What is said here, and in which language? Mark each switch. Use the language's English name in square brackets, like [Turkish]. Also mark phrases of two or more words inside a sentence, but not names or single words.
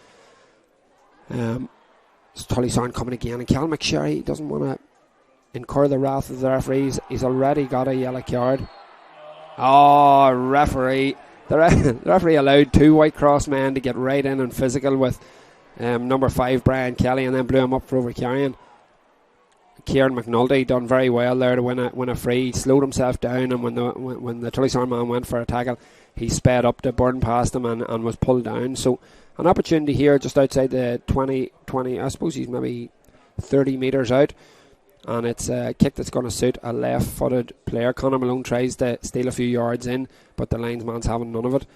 [English] Tullysarn coming again, and Cal McSherry doesn't want to incur the wrath of the referees. He's already got a yellow card. Oh, referee. The referee allowed 2 Whitecross men to get right in and physical with number 5 Brian Kelly, and then blew him up for overcarrying. Kieran McNulty done very well there to win a free. He slowed himself down, and when the Tullysarn man went for a tackle, he sped up to burn past him and was pulled down. So an opportunity here just outside the 20, I suppose he's maybe 30 metres out. and it's a kick that's going to suit a left-footed player. Conor Malone tries to steal a few yards in, but the linesman's having none of it.